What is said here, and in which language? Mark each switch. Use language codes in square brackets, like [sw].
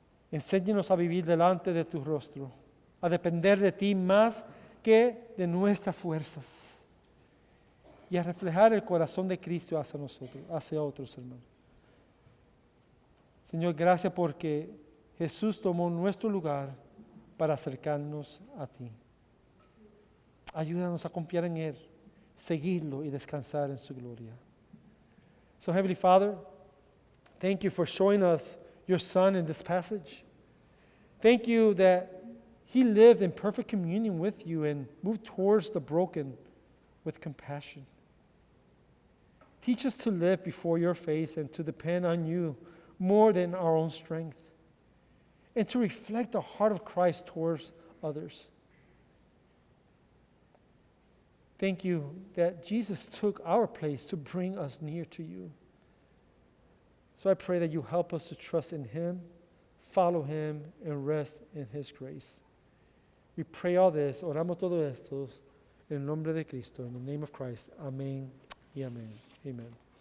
[es] Enséñanos a vivir delante de tu rostro, a depender de ti más que de nuestras fuerzas y a reflejar el corazón de Cristo hacia nosotros, hacia otros hermanos. Señor, gracias porque Jesús tomó nuestro lugar para acercarnos a ti. Ayúdanos a confiar en Él, seguirlo y descansar en su gloria. [en] So, Heavenly Father, thank you for showing us your Son in this passage. Thank you that He lived in perfect communion with you and moved towards the broken with compassion. Teach us to live before your face and to depend on you more than our own strength, and to reflect the heart of Christ towards others. Thank you that Jesus took our place to bring us near to you. So I pray that you help us to trust in Him, follow Him, and rest in His grace. We pray all this, [es] oramos todo esto en el nombre de Cristo, [en] in the name of Christ. [es] Amén y amén. [en] Amen.